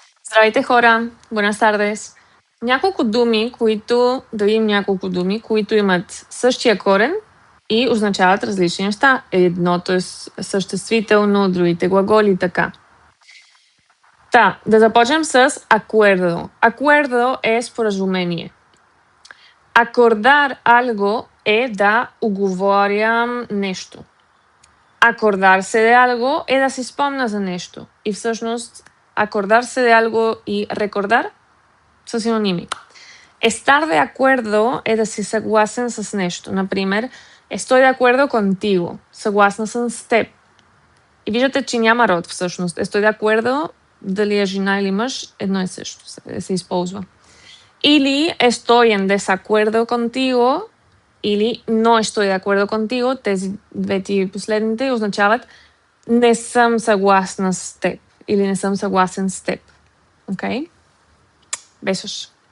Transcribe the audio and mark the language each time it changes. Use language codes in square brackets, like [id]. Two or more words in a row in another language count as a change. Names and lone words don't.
[bg] Здравейте хора! [es] Buenas tardes! [bg] Да видим няколко думи, които имат същия корен и означават различни неща. Едното е съществително, другите глаголи, така. Да започнем с acuerdo. Acuerdo е споразумение. [es] Acordar algo [bg] е да уговорям нещо. [es] Acordarse de algo [bg] е да си спомня за нещо. И всъщност [es] acordarse de algo [bg] и recordar са синоними. [es] Estar de acuerdo [bg] е да си съгласен с нещо. Например, [es] estoy de acuerdo contigo. [bg] Съгласна съм с теб. И виждате, че няма род всъщност. [es] Estoy de acuerdo, [bg] дали е жена или мъж, едно и също се използва. [es] Или estoy en desacuerdo contigo, или no estoy de acuerdo contigo. [bg] Тези двете последните означават не съм съгласна с теб или не съм съгласен с теб. Окей? Besos.